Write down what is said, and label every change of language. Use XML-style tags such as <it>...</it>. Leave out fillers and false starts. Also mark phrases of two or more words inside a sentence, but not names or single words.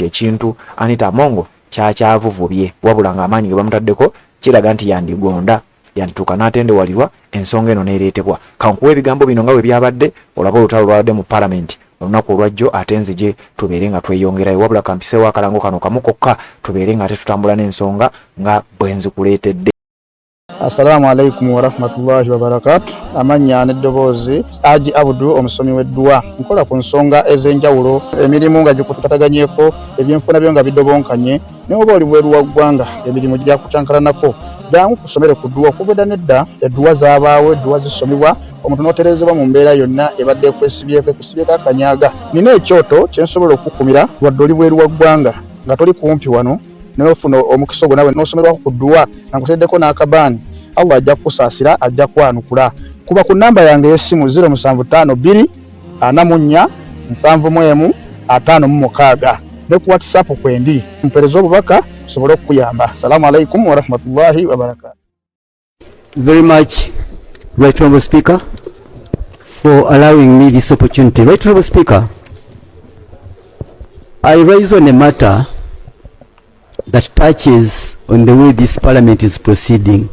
<lg>Ekintu Anita Among kyakyavuvubye wabula ng'amaanyi ge bamutaddeko kiraga nti yandigonda yandituuka n'atendewalirwa ensonga eno neereetebwa. Kankuwa ebigambo bino nga bwe byabadde olaba olutalo lwabadde mu Parliament olunaku olwajjo, ate nzije tubeere nga tweyongerayo wabula kampiseewo akalango kano kamu kokka tubeere nga tetutambula n'ensonga nga bwe nzikuleetedde.</lg> <ar>السلام عليكم ورحمة الله وبركاته.</ar> <lg>Amanya n'eddoboozi Aji Abudu omusomi w'eddua. Nkola ku nsonga ez'enjawulo, emirimu nga gikutataganyeko, ebyenfuna byo nga bidobonkanye, ne oba oli bweru wa ggwanga emirimu gyakutankalanako. Jangu kusomere ku ddua okubeda nedda eddua zaabaawo, eddua zisomebwa omuntu n'otereezebwa mu mbeera yonna ebadde ekwesibyeko ekusibyeko akanyaaga. Nina ekyoto kye nsobola okukukumira wadde oli bweru wa ggwanga nga toli kumpi wano n'ofuna omukisa ogwo nawe n'osomerwako ku ddua nga nkuteddeko n'akabaani. Allah ajja kukusaasira, ajja kwanukula. Kuba ku namba yange y'essimu 0752 44 71 56 ne ku WhatsApp kwendi mpereza obubaka sobole okuyamba.</lg> <ar>السلام عليكم ورحمة الله وبركاته.</ar> <en>Very much, Right Honorable Speaker, for allowing me this opportunity. Right Honorable Speaker, I raise on a matter that touches on the way this Parliament is proceeding.</en>